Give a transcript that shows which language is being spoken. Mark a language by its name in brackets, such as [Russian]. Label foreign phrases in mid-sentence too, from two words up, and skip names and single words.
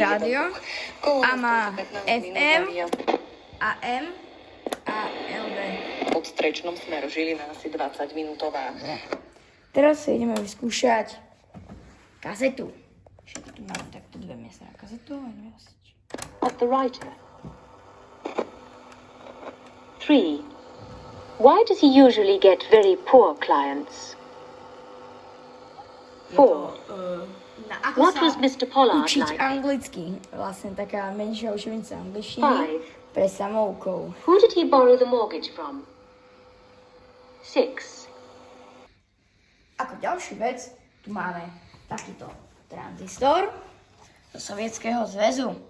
[Slovak] Rádio a má FM, AM a LB. Pod Strečnom smer Žilina asi 20 minútová. Teraz si ideme vyskúšať kazetu. Všetko tu máme takto dve miesta na kazetu. [English] Of the writer. 3. Why does he usually get very poor clients? 4. What was Mr. Pollard [Slovak] učiť [English] like? [Slovak] anglicky. Vlastne taká menšia učebnica angličtiny 5. pre samoukov. [English] Who did he borrow the mortgage from? 6. [Slovak] Ako ďalšiu vec, tu máme takýto tranzistor zo Sovietskeho zväzu.